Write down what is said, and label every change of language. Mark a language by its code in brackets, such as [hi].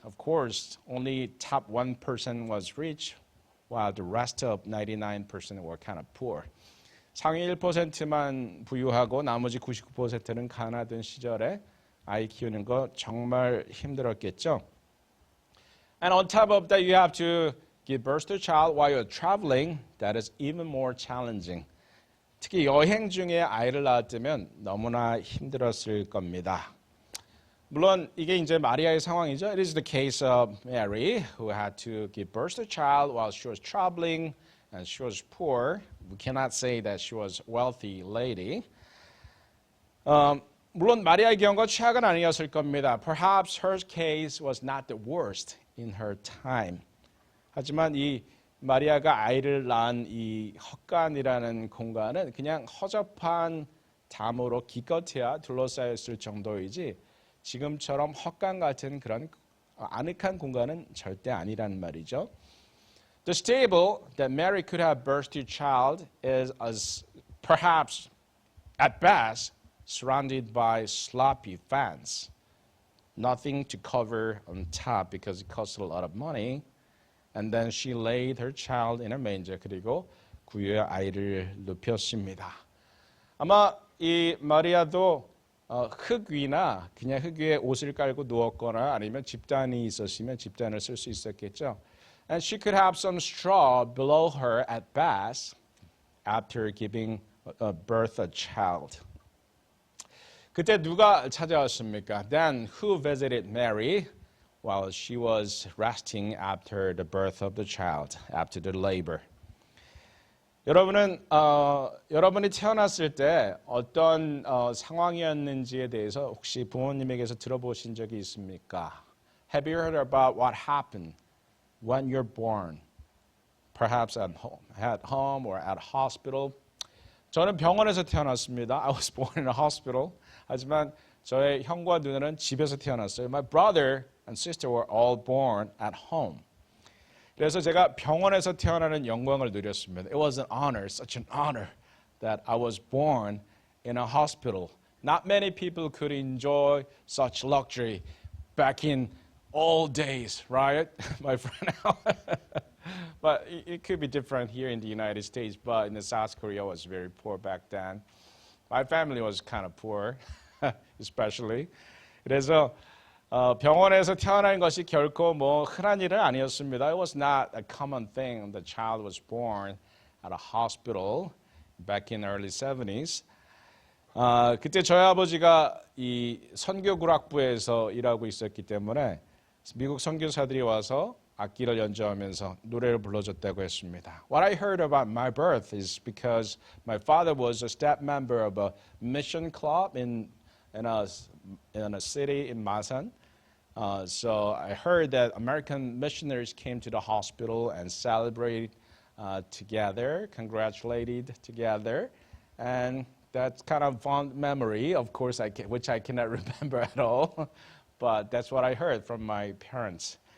[en] Of course, only top 1% was rich, while the rest of 99% were kind of poor. [ko] 상위 1%만 부유하고 나머지 99%는 가난하던 시절에 아이 키우는 거 정말 힘들었겠죠. [en] And on top of that, you have to give birth to a child while you're traveling. That is even more challenging. [ko] 특히 여행 중에 아이를 낳았다면 너무나 힘들었을 겁니다. 물론 이게 이제 마리아의 상황이죠. [en] It is the case of Mary, who had to give birth to a child while she was traveling, and she was poor. We cannot say that she was a wealthy lady. [ko] 물론 마리아의 경우가 최악은 아니었을 겁니다. [en] Perhaps her case was not the worst in her time. [ko] 하지만 이 마리아가 아이를 낳은 이 헛간이라는 공간은 그냥 허접한 담으로 기껏해야 둘러싸였을 정도이지 지금처럼 헛간 같은 그런 아늑한 공간은 절대 아니란 말이죠. [en] The stable that Mary could have birthed her child is perhaps at best surrounded by sloppy fans. Nothing to cover on top because it cost a lot of money. And then she laid her child in a manger. [ko] 그리고 구유에 아이를 눕혔습니다. 아마 이 마리아도 흙 위나 그냥 흙 위에 옷을 깔고 누웠거나 아니면 집단이 있었으면 집단을 쓸 수 있었겠죠. [en] And she could have some straw below her at best after giving birth a child. [ko] 그때 누가 찾아왔습니까? [en] Then who visited Mary while she was resting after the birth of the child, after the labor? [ko] 여러분이 태어났을 때 어떤 상황이었는지에 대해서 혹시 부모님에게서 들어보신 적이 있습니까? [en] Have you heard about what happened when you're born? Perhaps at home or at hospital. [ko] 저는 병원에서 태어났습니다. [en] I was born in a hospital. [ko] 하지만 저의 형과 누나는 집에서 태어났어요. [en] My brother and sister were all born at home. [ko] 그래서 제가 병원에서 태어나는 영광을 누렸습니다. [en] It was an honor, such an honor that I was born in a hospital. Not many people could enjoy such luxury back in old days, right, my friend? But it could be different here in the United States, but in the South Korea was very poor back then. My family was kind of poor, especially. [ko] 그래서 병원에서 태어난 것이 결코 뭐 흔한 일은 아니었습니다. [en] It was not a common thing. The child was born at a hospital back in the early 70s. [ko] 그때 저희 아버지가 이 선교구락부에서 일하고 있었기 때문에 미국 선교사들이 와서 악기를 연주하면서 노래를 불러줬다고 했습니다. [en] What I heard about my birth is because my father was a staff member of a mission club in a city in Masan. So I heard that American missionaries came to the hospital and celebrated together, congratulated together, and that's kind of fond memory, of course, which I cannot remember at all, but that's what I heard from my parents.